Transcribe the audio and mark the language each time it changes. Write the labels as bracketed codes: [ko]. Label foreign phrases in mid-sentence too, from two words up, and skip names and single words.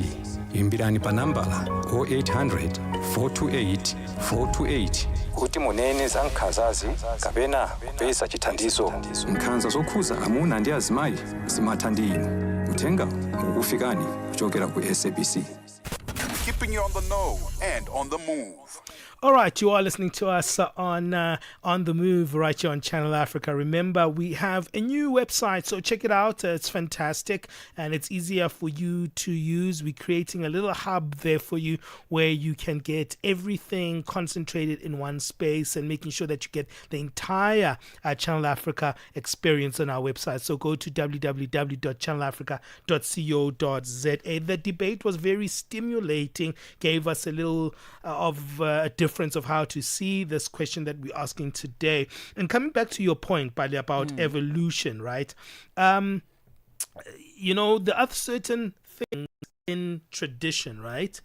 [ny] Imbirani pa nambala 0800 428 428 kuti munene za nkhanzazi kapena kupeza chithandizo. Nkhanza zokhuza amuna ndi azimayi zimatha ndi inu. Uthenga ukufikani kuchokera ku SABC. [en] Keeping you on the know and on the move. All right, you are listening to us on The Move right here on Channel Africa. Remember, we have a new website, so check it out. It's fantastic and it's easier for you to use. We're creating a little hub there for you where you can get everything concentrated in one space and making sure that you get the entire Channel Africa experience on our website. So go to www.channelafrica.co.za. The debate was very stimulating, gave us a little of a difference of how to see this question that we're asking today. And coming back to your point, Bali, about evolution, right? There are certain things in tradition, right?